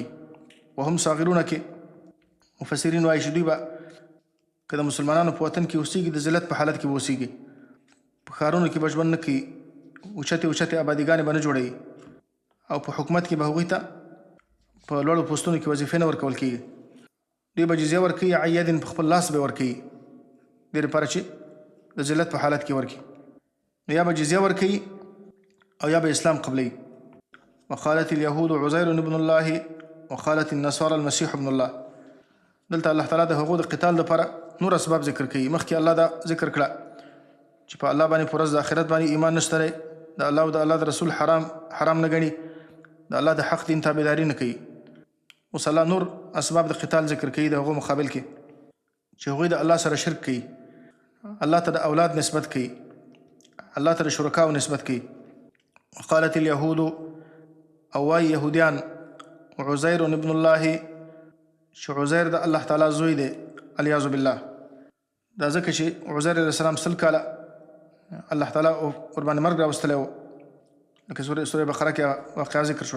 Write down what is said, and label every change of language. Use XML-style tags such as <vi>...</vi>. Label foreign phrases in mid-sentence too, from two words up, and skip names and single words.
<ar>وهم صاغرون</ar> <ps>کې مفسرین وایي چې دوی به که د مسلمانانو په وطن کې اوسیږي د ذلت په حالت کې به اوسیږي، په ښارونو کې به ژوند نه کوي، اوچتې اوچتې آبادیګانې به نه جوړوي او په حکومت کې به هغوی ته په لوړو پوستونو کې وظیفې نه ورکول کېږي. دوی به جزیه ورکوي، عیدن په خپل لاس به ورکوي، دې لپاره چې د ذلت په حالت کې ورکړي. یا به جزیه ورکوي او یا به اسلام قبلوي.</ps> <ar>وقالت اليهود عزير ابن الله وقالت النصارى المسيح ابن الله.</ar> <ps>دلته</ps> <ar>الله تعالی</ar> <ps>د هغو د قتال لپاره نور اسباب ذکر کوي. مخکې الله دا ذکر کړه چې په الله باندې په ورځ د آخرت باندې ایمان نشته دی، د الله او د الله د رسول حرام نه ګڼي، د الله د حق دین تابعداري نه کوي. اوس الله نور اسباب د قتال ذکر کوي د هغو مقابل کې چې هغوی د الله سره شرک کوي، الله ته د اولاد نسبت کوي، الله ته د شرکاو نسبت کوي.</ps> <ar>وقالت اليهود،</ar> <ps>او وايي یهودیان،</ps> <ar>عزیر ابن الله،</ar> <ps>چې عزیر د</ps> <ar>الله تعالی</ar> <ps>زوی دی،</ps> <ar>علیاذ بالله.</ar> <ps>دا ځکه چې عزیر</ps> <ar>علیه السلام</ar> <ps>100 کاله</ps> <ar>الله تعالی</ar> <ps>ورباندې مرګ راوستلی و، لکه سوره بقره کې واقعه ذکر شو.</ps>